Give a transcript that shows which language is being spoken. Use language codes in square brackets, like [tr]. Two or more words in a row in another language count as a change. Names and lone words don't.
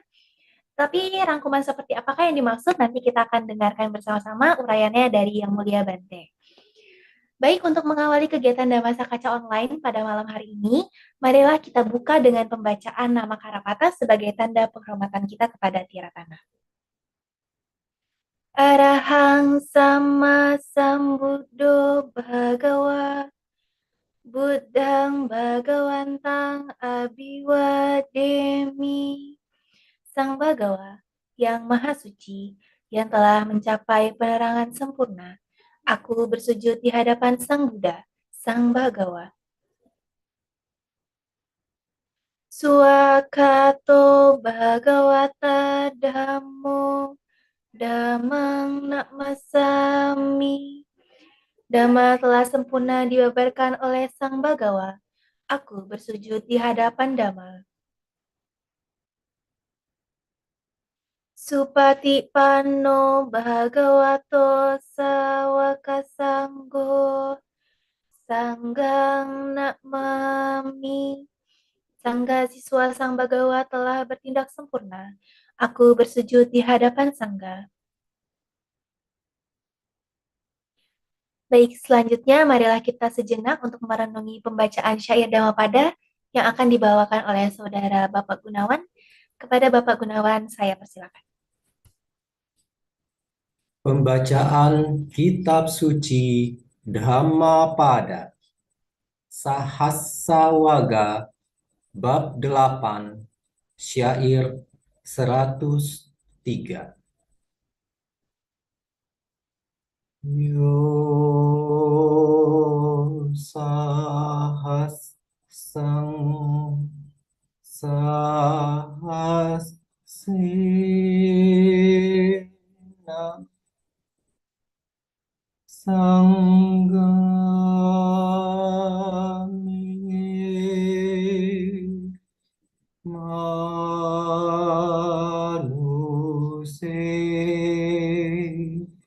[id] Tapi rangkuman seperti apakah yang dimaksud nanti kita akan dengarkan bersama-sama uraiannya dari Yang Mulia Bante. Baik, untuk mengawali kegiatan Damasa Kaca Online pada malam hari ini, marilah kita buka dengan pembacaan nama Karapata sebagai tanda penghormatan kita kepada Tiratana. [pi] Arahang sama sambuddho bhagawa Buddhang Bhagawantang Abhiwademi. [id] Sang Bagawa yang Maha Suci, yang telah mencapai penerangan sempurna, aku bersujud di hadapan Sang Buddha, Sang Bagawa. [pi] Suakato Bhagawata Dhammo Dhammang Namasami. [id] Dhamma telah sempurna dibabarkan oleh Sang Bagawa. Aku bersujud di hadapan Dhamma. [pi] Supatipanno bhagavato sawaka sanggo sanggang namami. [id] Sangga siswa Sang Bagawa telah bertindak sempurna. Aku bersujud di hadapan Sangga. Baik, selanjutnya marilah kita sejenak untuk merenungi pembacaan syair Dhammapada yang akan dibawakan oleh Saudara Bapak Gunawan. Kepada Bapak Gunawan, saya persilakan. Pembacaan Kitab Suci Dhammapada Sahasrawaga Bab 8 Syair 103. [pi] Yo sahas sang sahas sena Sanggami manuse